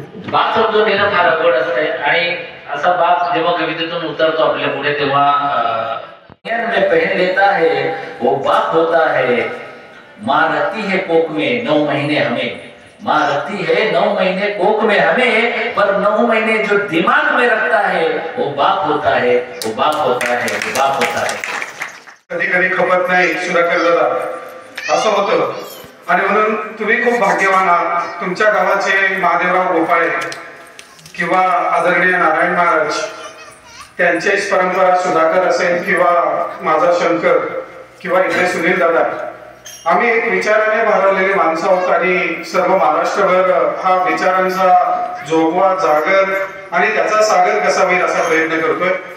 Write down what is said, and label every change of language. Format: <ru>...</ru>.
<mr>बाप समजून घेणं फार अवघड असतंय आणि असा बाप जेव्हा कवितेतून उतरतो आपल्या पुढे तेव्हा</mr> <hi>में पहन लेता है वो बाप होता है. माँ रखती है कोख में 9 महीने हमें. माँ रखती है 9 महीने कोख में हमें पर 9 महीने जो दिमाग में रखता है वो बाप होता है वो बाप होता है वो बाप होता है.</hi> <mr>कधी कधी खपत नाही सुधाकर दादा असं होतं आणि म्हणून तुम्ही खूप भाग्यवान आहात. तुमच्या गावाचे महादेवराव गोपाळे किंवा आदरणीय नारायण महाराज त्यांचीच परंपरा सुधाकर असेल किंवा माझा शंकर किंवा इथे सुनील दादा आम्ही एक विचाराने भारवलेली माणसं आहोत आणि सर्व महाराष्ट्रभर हा विचारांचा जोगवा जागर आणि त्याचा सागर कसा होईल असा प्रयत्न करतोय.</mr>